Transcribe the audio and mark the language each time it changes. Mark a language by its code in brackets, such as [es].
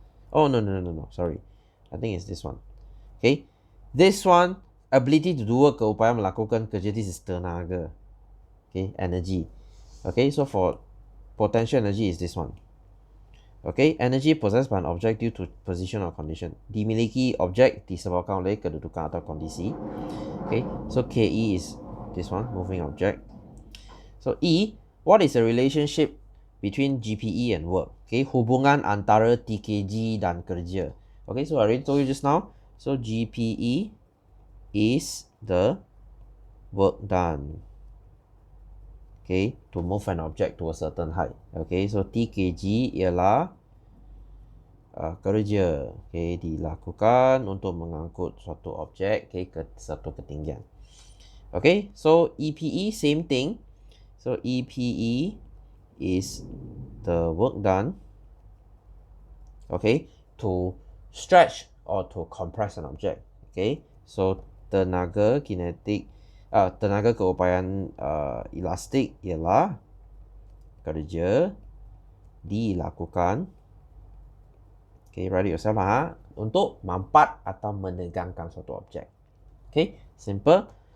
[en] Oh, no, sorry. I think it's this one. Okay, this one, ability to do work, [ms] keupayaan melakukan kerja, [en] this is tenaga. Okay, energy. Okay, so for potential energy is this one. Okay, energy possessed by an object due to position or condition. [ms] Dimiliki objek disebabkan oleh kedudukan atau kondisi. [en] Okay, so KE is this one, moving object. So E, what is the relationship between GPE and work? [ms] Okay, hubungan antara TKG dan kerja. Okay, [en] so I already told you just now. So GPE is the work done. Okay, to move an object to a certain height. [ms] Okay, so TKG ialah kerja, okay, dilakukan untuk mengangkut suatu objek, okay, ke satu ketinggian. [en] Okay, so EPE, same thing. So EPE is the work done, okay, to stretch or to compress an object. [ms] Okay, so tenaga kinetik, tenaga keupayaan elastik ialah kerja dilakukan, okay, [en] write it yourself lah, [ms] untuk mampat atau menegangkan suatu objek. Okay, simple.